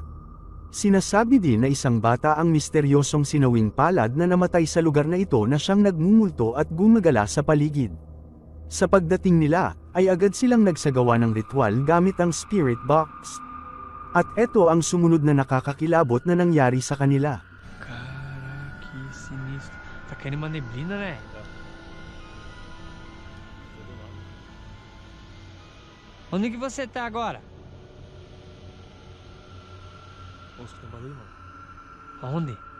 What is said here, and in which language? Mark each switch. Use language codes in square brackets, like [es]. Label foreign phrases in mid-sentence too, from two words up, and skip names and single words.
[tl] Sinasabi din na isang bata ang misteryosong sinawing palad na namatay sa lugar na ito na siyang nagmumulto at gumagala sa paligid. Sa pagdating nila, ay agad silang nagsagawa ng ritual gamit ang [en] spirit box. [tl] At eto ang sumunod na nakakakilabot na nangyari sa kanila. [pt] Cara, que sinistro. Tá caindo uma neblina, né? Onde que você tá agora? Nossa, tem barulho, mano. Aonde?